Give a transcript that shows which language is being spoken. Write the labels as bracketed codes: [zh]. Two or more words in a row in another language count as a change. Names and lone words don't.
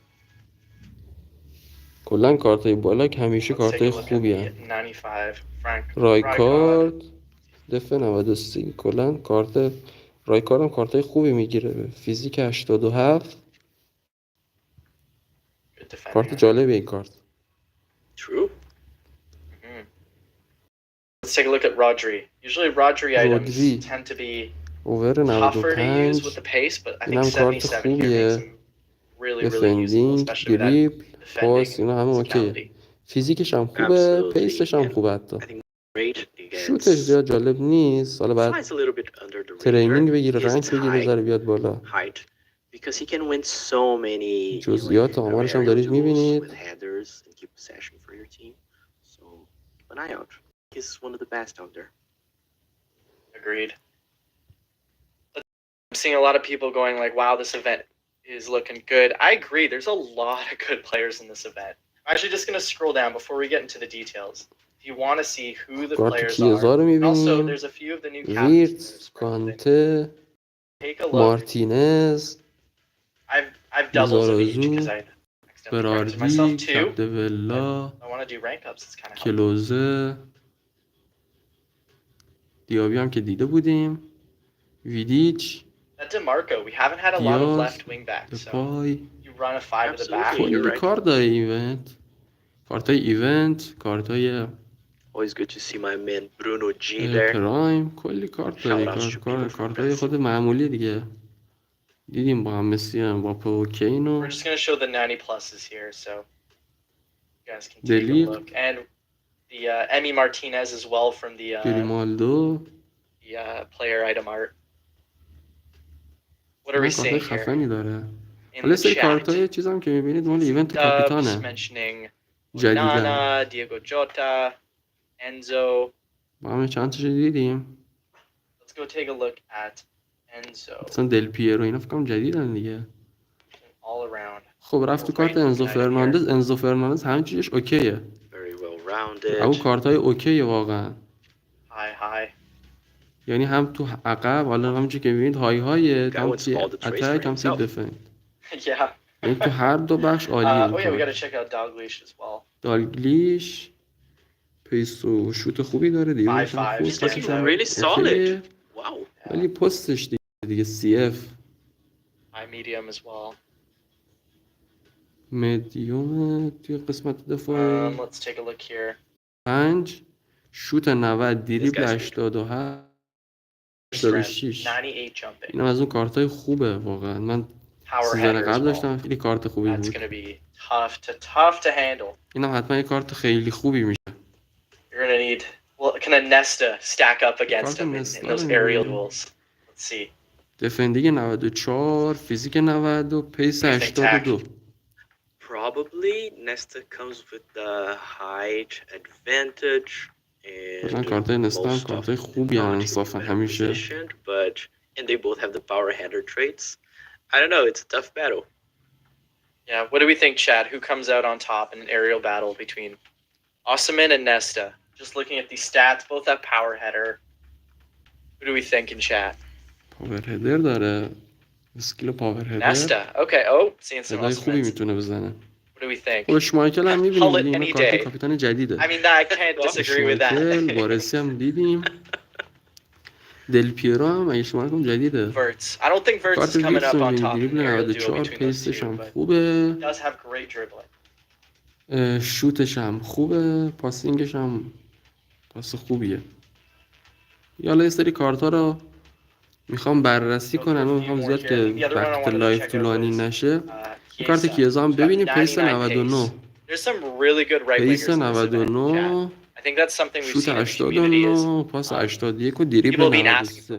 [fa] کلن کارتای بالاک همیشه کارتای خوبی هست. رایکارد دفع 93. کلن کارت رایکارد هم کارتای خوبی میگیره. فیزیک 87. کارت جالبه این کارت. [en] Let's take a look at Rodri. Usually Rodri items tend to be tougher to use with the pace, but I think 77 here makes them really useful, especially with that [fa] پاس اینا همه اوکیه. فیزیکش هم خوبه، پیسش هم خوبه. حتی شوتش زیاد جالب نیست. حالا بعد ترینینگ بگیره، رنگ بگیره، ذره بیاد بالا. [en] because he can win so many [fa] جزئیات آمارش هم دارید میبینید. [en] with headers and keep possession for your team. So keep an eye out. He's one of the best out there. Agreed. I'm seeing a lot of people going like, wow, this event is looking good. I agree. There's a lot of good players in this event. I'm actually just going to scroll down before we get into the details. If you want to see who the players are. And also, there's a few of the new captains. [fa] کانته، [en] Take a look. [fa] مارتینز، [en] I've doubles of each because I accidentally corrected myself [fa] براردی، [en] too. [fa] کپدولا، [en] I want to do rank ups. It's kind of helpful. [fa] کلوزه، دیابی هم که دیده بودیم، ویدیچ، [en] At DeMarco, we haven't had a lot of [fa] دیاز، [en] left wing backs. So [fa] دپای. [en] you run a 5 to the back. Absolutely. [fa] کلی کارت داره ایونت. کارتای ایونت، کارتای [en] Always good to see my man Bruno G there. [fa] پرایم، کلی کارت داره. کارتای خود معمولی دیگه. دیدیم با هم مسی هم با پوکینو. [en] We're just going to show the 90 pluses here so you guys can take a look. And the Emmy Martinez as well from the [fa] گریمالدو. [en] player item art. What are we seeing here? [fa] خفنی داره. حالا سری کارتای چیزام که میبینید مال ایونت کاپیتانه. جدیدن. دیگو جوتا، انزو. با هم چند تاشو دیدیم. [en] Let's go take a look at انزو. [fa] مثلا دل پیرو اینا فکر کنم جدیدن دیگه. [en] All around. [fa] خب رفت تو کارت انزو فرناندز. انزو فرناندز همه چیزش اوکیه. [en] Very well rounded. [fa] اون کارتای اوکیه واقعا. های. یعنی هم تو عقب حالا همونجوری که میبینید های هم توی اتک هم توی دفند. یعنی تو هر دو بخش عالیه. دالگلیش پیس و شوت خوبی داره دیگه. [en] Really solid. Wow. [fa] ولی پستش دیگه CF. [en] medium as well. [fa] مدیوم توی قسمت دفاعی. [en] Let's take a look here. [fa] 5 شوت 90 دریبل 87 86. اینم از اون کارتای خوبه واقعا. من سیزن قبل داشتم خیلی کارت خوبی بود. اینم حتما یه کارت خیلی خوبی میشه. [en] You're gonna need kind of Nesta stack up against him in those aerial duels. Let's see. [fa] دفندینگ 94 فیزیک 90 و پیس 82. [en] Probably Nesta comes with the height advantage. [fa] مثلا کارتای نستا هم کارتای خوبی هم انصافا همیشه. [en] But and they both have the power header traits. I don't know, it's a tough battle. Yeah, what do we think, Chad? Who comes out on top in an aerial battle between Osman and Nesta? Just looking at these stats, both have power header. Who do we think in chat? power header [fa] داره. [en] skill power header. Nesta. Okay. Oh, seeing some Osman. [fa] خوبی میتونه بزنه. [en] What do we think? [fa] خوش مایکل هم می‌بینید این کارت کاپیتان جدیده. [en] I mean, I can't disagree with that. [fa] بررسی هم دیدیم. دل پیرو هم اگه شما کنم جدیده. [en] Verts. I don't think Verts is coming up on top. [fa] دریبل 94 پیسش هم خوبه. [en] Does have great dribbling. [fa] شوتش هم خوبه، پاسینگش هم پاس خوبیه. یالا یه سری کارت ها رو میخوام بررسی کنم. من میخوام زیاد که وقت لایو طولانی نشه. این کارت کیزا هم ببینیم. پیس 99 پیس 99 شوت 89 پاس 81 و دریبل 93.